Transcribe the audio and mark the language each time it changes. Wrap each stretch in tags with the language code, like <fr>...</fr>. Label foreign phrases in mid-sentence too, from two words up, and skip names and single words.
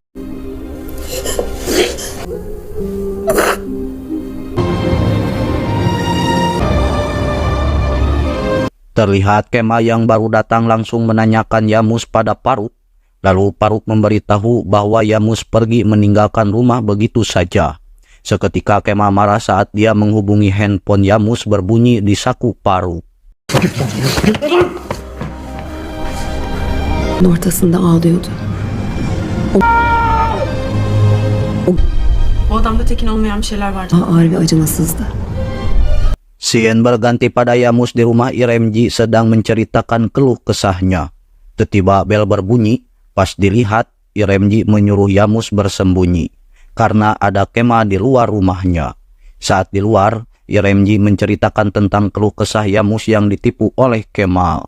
<id>Terlihat Kemal yang baru datang langsung menanyakan Yamus pada Faruk. Lalu Faruk memberitahu bahwa Yamus pergi meninggalkan rumah begitu saja. Seketika Kemal marah saat dia menghubungi handphone Yamus berbunyi di saku Faruk.</id> <tr>Ortasında ağlıyordu. O adamda tekin olmayan bir şeyler vardı. Ağır ve acımasızdı.</tr> <id>Scene berganti pada Yamus di rumah Iremji sedang menceritakan keluh kesahnya. Tiba-tiba bel berbunyi. Pas dilihat, Iremji menyuruh Yamus bersembunyi karena ada Kemal di luar rumahnya. Saat di luar, Iremji menceritakan tentang keluh kesah Yamus yang ditipu oleh Kemal.</id>